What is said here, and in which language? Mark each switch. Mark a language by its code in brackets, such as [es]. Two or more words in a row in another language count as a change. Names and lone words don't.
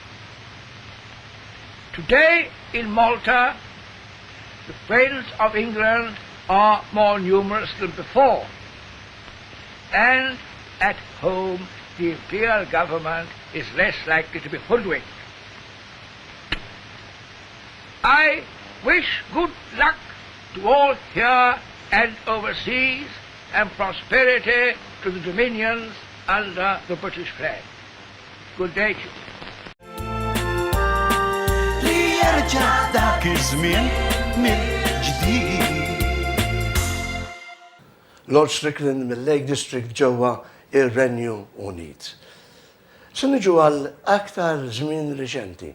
[en] Today in Malta, the friends of England are more numerous than before, and at home the imperial government is less likely to be hoodwinked. I wish good luck to all here and overseas, and prosperity to the dominions under the British flag. Good day to you. [mt] Li jerġa' dak iż-żmien mill-ġdid. Lord Strickland mill-Lake District ġewwa ir-Renju Unit. Se niġu għal aktar żmien reċenti.